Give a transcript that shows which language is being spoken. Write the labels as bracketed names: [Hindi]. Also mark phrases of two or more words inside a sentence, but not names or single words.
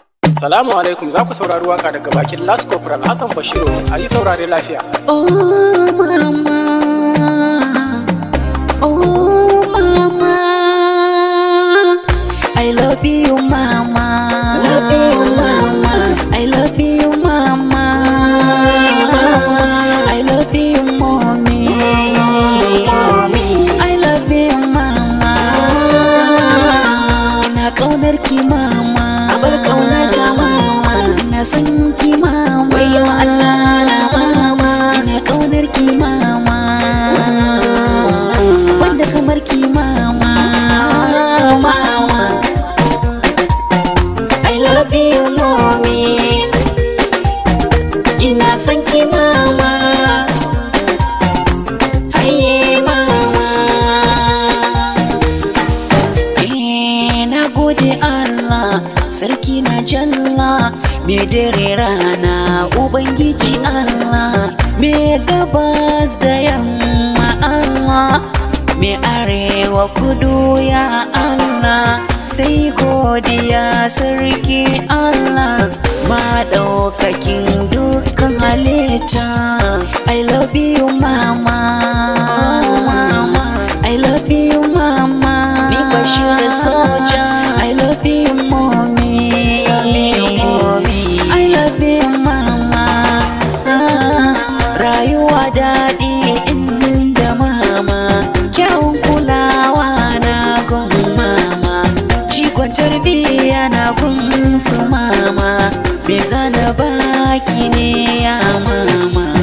[Hausa] Salamu alaikum, za ku saurari waka daga bakin Last Corporal Hassan Bashiru, a yi saurare lafiya. [English] Oh, mama. Oh, mama. I love you, mama. Love you, mama. I love you, mama. I love you, mommy. Mommy. I love you, mama. [Hausa] Ina ƙaunar ki, mama. Abar ƙaunata, mama. Ina son ki, mama. Wayyo Allah na, mama. Ina ƙaunar ki, mama. Wanda kamar ki, mama. Mama. [English] I love you, mommy. [Hausa] Ina son ki, mama. Haye, mama. Eh, na gode Allah, sarki na jalla, me dare rana, Ubangiji Allah, me gabas da yamma Allah, me arewa kudu ya Allah, sai godiya sarki Allah, maɗaukakin dukkan halitta. [English] I love you, mama. I love you, mama. Ni Bashir Soja. I love you, mommy. I love you, mama. [Hausa] Rayuwa daɗi inda mama. Kyawun kulawa na gun mama. Jigon tarbiyya na gun su mama. Me za na baki ne ya mama?